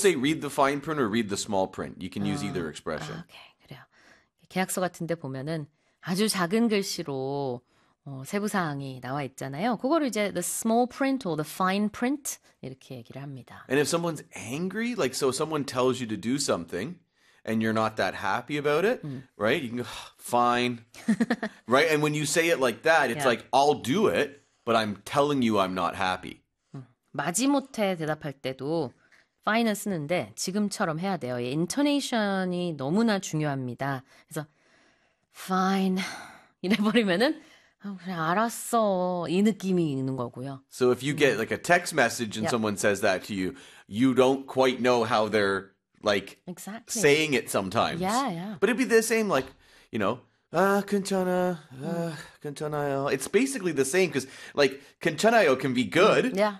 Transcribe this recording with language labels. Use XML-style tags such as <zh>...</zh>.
<en>say read the fine print or read the small print. You can use either expression. Okay,</en> <ko>계약서 같은데 보면은 아주 작은 글씨로 세부 사항이 나와 있잖아요. 그거를 이제</ko> <en>the small print or the fine print</en> <ko>이렇게 얘기를 합니다.</ko> <en>And if someone's angry, like so someone tells you to do something. And you're not that happy about it, right? You can go, fine, right? And when you say it like that, it's Yeah. like, I'll do it, but I'm telling you I'm not happy.</en> <ko>마지못해 대답할 때도 fine을 쓰는데 지금처럼 해야 돼요. 이 인토네이션이 너무나 중요합니다. 그래서 fine 이래 버리면은 그냥 알았어 이 느낌이 있는 거고요.</ko> <en>So if you get like a text message and Yep. someone says that to you don't quite know how they're like, Exactly. saying it sometimes, Yeah. but it'd be the same, like you know, Kanchanayo. It's basically the same because, like, Kanchanayo can be good, Yeah.</en>